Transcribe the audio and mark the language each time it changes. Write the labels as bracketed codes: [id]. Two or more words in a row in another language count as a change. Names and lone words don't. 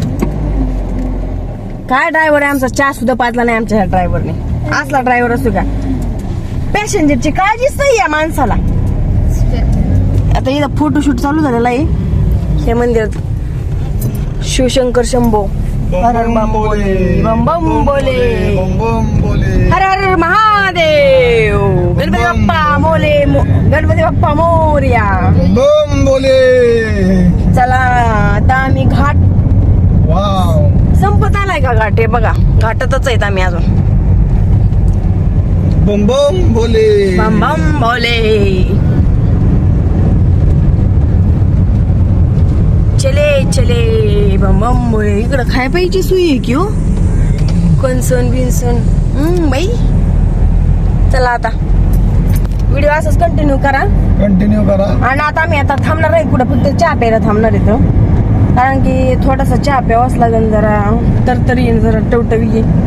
[mr] काय ड्रायव्हर आहे आमचा, चहा सुद्धा पाजला नाही आमच्या ह्या ड्रायव्हरने. असला ड्रायव्हर असतो का. पॅसेंजरची काळजीच नाही या माणसाला. आता इथं फोटोशूट चालू झालेला आहे हे मंदिरात. शिवशंकर शंभो हर हर बम बोले, बम बम बोले, हर हर महादेव. गणपती बाप्पा मोरया. बम बोले. चला आता आम्ही घाट वाव. संपत आलाय का घाट. हे बघा घाटातच आहेत आम्ही अजून. बम बम बोले. बम बम बोले. चले बम बम बोले. इकडं खाय पाहिजे सोयी आहे की हो, कणसन बिनसन. बाई चला आता व्हिडिओ असंच कंटिन्यू करा. आणि आता आम्ही थांबणार नाही कुठं, फक्त चहा प्यायला थांबणार इथं. कारण की थोडासा चहा प्यावाच लागेल, जरा तरतरी जरा टवटवी.